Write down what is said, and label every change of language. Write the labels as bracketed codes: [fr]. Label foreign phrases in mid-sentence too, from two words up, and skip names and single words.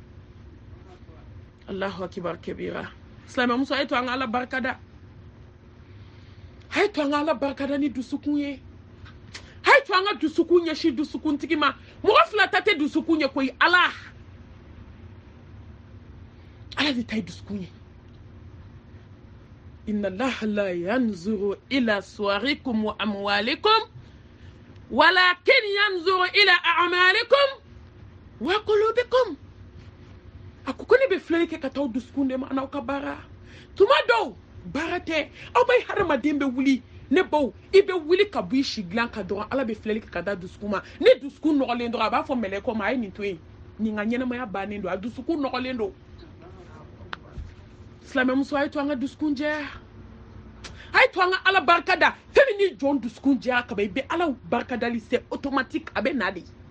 [ar] الله أكبر [bm] kebira silamɛmuso a ye to an ka ala barika da hay to an ala barkada ni dusukun ye hay to an dusukun ye shi dusukun tigi ma mɔgɔ fila ta tɛ dusukun ye koyi ala de ta ye dusukun ye [ar] إن الله لا ينظر إلى صوركم وأموالكم ولكن ينظر إلى أعمالكم وقلوبكم [bm] a ko ne bɛ filɛli kɛ ka taa dusukun de ma n'aw ka baara tuma dɔw baara tɛ aw bɛ hadamaden bɛ wuli ne baw i bɛ wuli ka bɔ i si dilan ka dɔrɔn ala bɛ filɛli kɛ ka da dusukun ma ne dusukun nɔgɔlen dɔrɔn a b'a fɔ mɛlɛkɔ ma a ye nin to yen nin ka ɲɛnamaya bannen don a dusukun nɔgɔlen don silamɛmuso a ye to an ka dusukun jɛya a ye to an ka ala barika da fɛn min ni jɔn dusukun jɛya ka ban i bɛ ala barikadali [fr] c'est automatique [bm] a bɛ na de